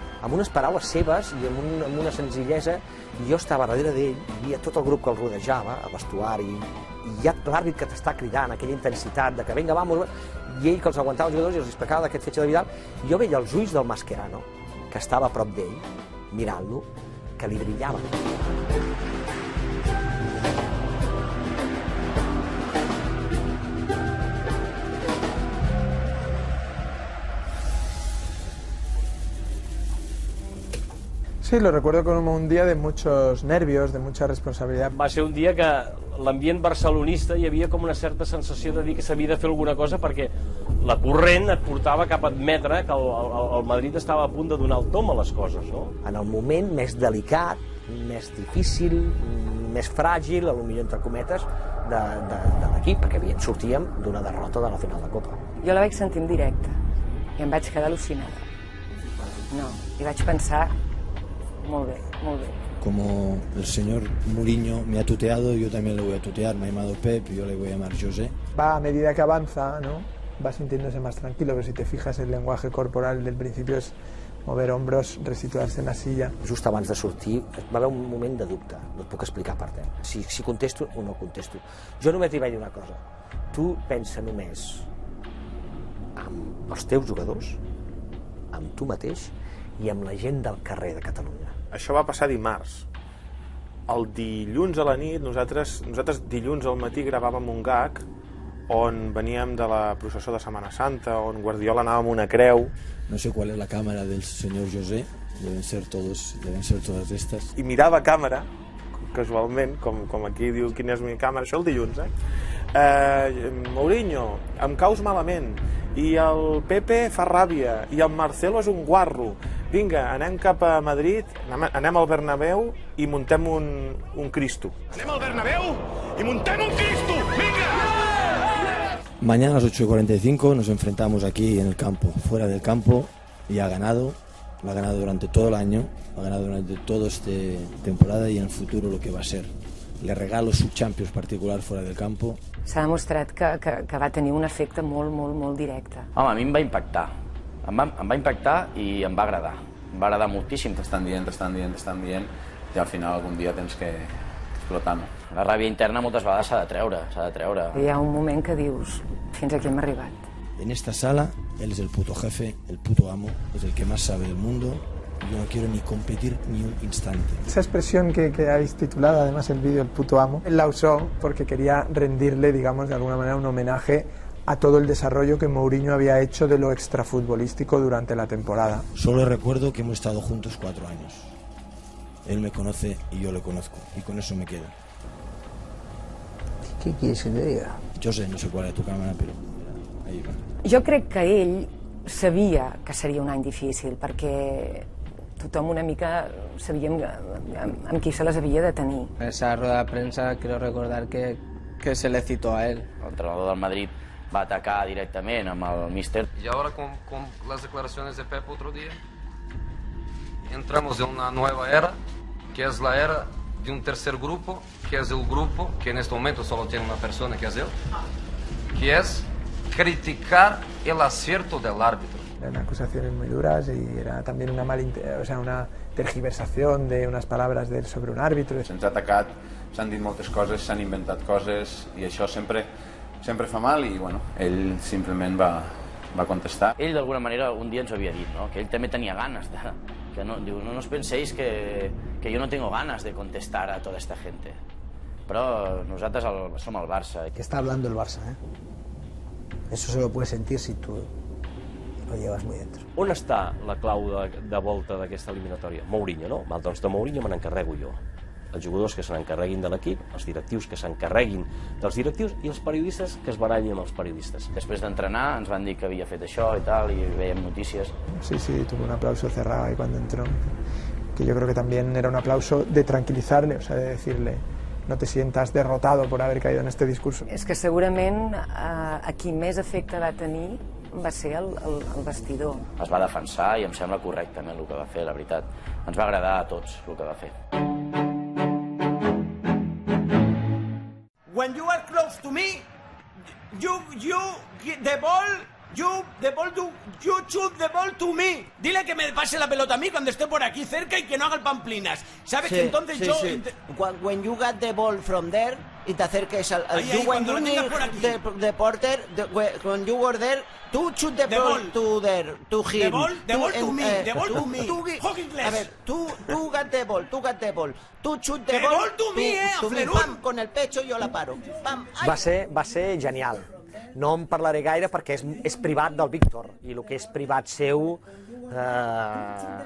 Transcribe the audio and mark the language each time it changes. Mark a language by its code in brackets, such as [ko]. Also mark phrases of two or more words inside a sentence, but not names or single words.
[ca] Amb unes paraules seves i amb una senzillesa, i jo estava darrere d'ell, hi havia tot el grup que el rodejava, el vestuari, i hi ha l'àrbit que t'està cridant, aquella intensitat de que vinga, vamos, i ell que els aguantava els jugadors i els explicava d'aquest fetge de Vidal, i jo veia els ulls del Mascherano, que estava a prop d'ell, mirant-lo, que li brillava. [es] Sí, lo recuerdo como un día de muchos nervios, de mucha responsabilidad. [ca] Va ser un dia que l'ambient barcelonista hi havia com una certa sensació de dir que s'havia de fer alguna cosa perquè la corrent et portava cap a admetre que el Madrid estava a punt de donar el tom a les coses, no? En el moment més delicat, més difícil, més fràgil, potser entre cometes, de l'equip, perquè sortíem d'una derrota de la final de Copa. Jo la vaig sentir en directe i em vaig quedar al·lucinada. No, i vaig pensar, molt bé, molt bé. [es] Como el señor Mourinho me ha tuteado, yo también le voy a tutear. Me ha llamado Pep, yo le voy a llamar José. Va a medida que avanza, ¿no? Va sintiéndose más tranquilo, pero si te fijas el lenguaje corporal del principio es mover hombros, resituarse en la silla. [ca] Just abans de sortir va haver un moment de dubte, no et puc explicar per què. Si contesto o no contesto. Jo només li vaig dir una cosa, tu pensa només amb els teus jugadors, amb tu mateix i amb la gent del carrer de Catalunya. Això va passar dimarts. El dilluns a la nit, nosaltres dilluns al matí gravàvem un gag on veníem de la processó de Setmana Santa, on Guardiola anava amb una creu. [es] No sé cuál es la cámara del señor José, deben ser todas estas. [ca] I mirava a càmera, casualment, com aquí diu quina és la meva càmera, això el dilluns, Mourinho, em caus malament, i el Pepe fa ràbia, i el Marcelo és un guarro. Vinga, anem cap a Madrid, anem al Bernabéu i muntem un Cristo. Anem al Bernabéu i muntem un Cristo! Vinga! [es] Mañana a las 8:45 nos enfrentamos aquí en el campo, fuera del campo, y ha ganado. Lo ha ganado durante todo el año, lo ha ganado durante toda esta temporada y en el futuro lo que va a ser. Le regalo su Champions particular fuera del campo. [ca] S'ha demostrat que va tenir un efecte molt, molt, molt directe. Home, a mi em va impactar. Em va impactar i em va agradar. Em va agradar moltíssim. T'estan dient, i al final algun dia tens que explotar, no? La ràbia interna moltes vegades s'ha de treure. Hi ha un moment que dius, fins aquí hem arribat. [es] En esta sala, él es el puto jefe, el puto amo, es el que más sabe del mundo. Yo no quiero ni competir ni un instante. Esa expresión que habéis titulado, además el vídeo, el puto amo, él la usó porque quería rendirle, digamos, de alguna manera un homenaje a todo el desarrollo que Mourinho había hecho de lo extrafutbolístico durante la temporada. Solo recuerdo que hemos estado juntos 4 años. Él me conoce y yo le conozco, y con eso me quedo. ¿Qué quieres que te diga? Yo sé, no sé cuál es tu cámara, pero ahí va. [ca] Jo crec que ell sabia que seria un any difícil, perquè tothom una mica sabíem amb qui se les havia de tenir. [es] En esa rueda de prensa quiero recordar que que se le citó a él. [ca] L'entrenador del Madrid va atacar directament amb el míster. [es] Y ahora con las declaraciones de Pep otro día, entramos en una nueva era, que es la era de un tercer grupo, que es el grupo que en este momento solo tiene una persona, que es él, que es criticar el acierto del árbitro. Eran acusaciones muy duras y era también una una tergiversación de unas palabras de él sobre un árbitro. [ca] Se'ns ha atacat, s'han dit moltes coses, s'han inventat coses i això sempre fa mal i bueno, ell simplement va contestar. Ell d'alguna manera un dia ens havia dit, no?, que ell també tenia ganes de... [es] Que no, diu, no os penséis que yo no tengo ganas de contestar a toda esta gente. [ca] Però nosaltres som el Barça. [es] Que está hablando el Barça, ¿eh? Eso se lo puedes sentir si tú lo llevas muy dentro. [ca] On està la clau de volta d'aquesta eliminatòria? Mourinho, no? Val, doncs de Mourinho me n'encarrego jo. Els jugadors que se n'encarreguin de l'equip, els directius que s'encarreguin dels directius i els periodistes que es barallin amb els periodistes. Després d'entrenar ens van dir que havia fet això i tal, i veiem notícies. [es] Sí, tuvo un aplauso cerrado ahí cuando entró, que yo creo que también era un aplauso de tranquilizarle, o sea, de decirle, no te sientas derrotado por haber caído en este discurso. [ca] És que segurament a qui més efecte va tenir va ser el vestidor. Es va defensar i em sembla correctament el que va fer, la veritat. Ens va agradar a tots el que va fer. [en] When you are close to me, you shoot the ball to me. [es] Dile que me pase la pelota a mí cuando esté por aquí cerca y que no haga el pamplinas. ¿Sabes? Que entonces yo... [en] When you got the ball from there [es] y te acerques al... [en] When you need the porter, when you were there, to shoot the ball to there, to him. The ball to me, the ball to me. [es] A ver, tú [en] got the ball, tú shoot the ball to me, [es] pam, con el pecho yo la paro. Pam, [ca] va ser genial. No en parlaré gaire perquè és privat del Víctor i el que és privat seu